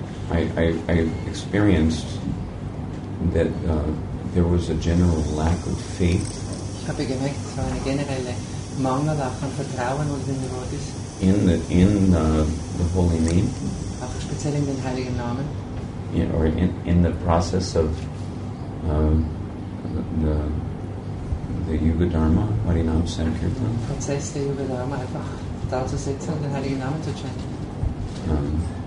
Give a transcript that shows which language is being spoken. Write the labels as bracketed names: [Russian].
[English] I experienced that there was a general lack of faith [German] Ich habe gemerkt, es war eine generelle Mangel auch an Vertrauen unter den Devotees, [English] in the holy name, [German] auch speziell in den Heiligen Namen, [English] or in the process of the Yuga Dharma, Harinam Sankirtan, [German] im Prozess der Yuga Dharma einfach da zu sitzen und den Heiligen Namen zu chanten.